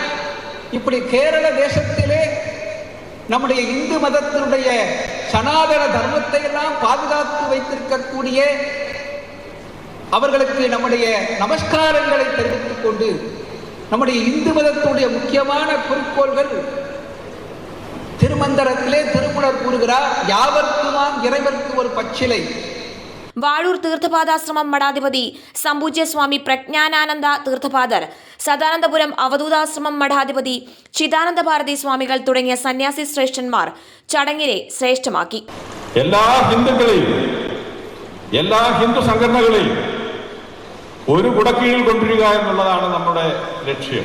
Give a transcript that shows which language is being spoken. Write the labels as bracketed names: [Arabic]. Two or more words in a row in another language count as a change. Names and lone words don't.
[Tamil] இப்படி கேரள தேசத்திலே நம்முடைய இந்து மதத்தினுடைய சனாதன தர்மத்தை எல்லாம் பாதுகாத்து வைத்திருக்கக்கூடிய அவர்களுக்கு நம்முடைய நமஸ்காரங்களை தெரிவித்துக் கொண்டு, நம்முடைய இந்து மதத்துடைய முக்கியமான குறிக்கோள்கள் திருமந்திரத்திலே திருமுனர் கூறுகிறார், யாவர்க்குமாம் இறைவர்க்கு ஒரு பச்சிலை. [Malayalam] വാഴൂർ തീർത്ഥപാദാശ്രമം മഠാധിപതി സമ്പൂജ്യ സ്വാമി പ്രജ്ഞാനാനന്ദ തീർത്ഥപാദർ, സദാനന്ദപുരം അവധൂതാശ്രമം മഠാധിപതി ചിദാനന്ദ ഭാരതി സ്വാമികൾ തുടങ്ങിയ സന്യാസി ശ്രേഷ്ഠന്മാർ ചടങ്ങിനെ ശ്രേഷ്ഠമാക്കി. എല്ലാ ഹിന്ദുക്കളെയും, എല്ലാ ഹിന്ദു സംഘടനകളെയും ഒരു കുടക്കീഴിൽ കൊണ്ടുവരിക എന്നുള്ളതാണ് നമ്മുടെ ലക്ഷ്യം.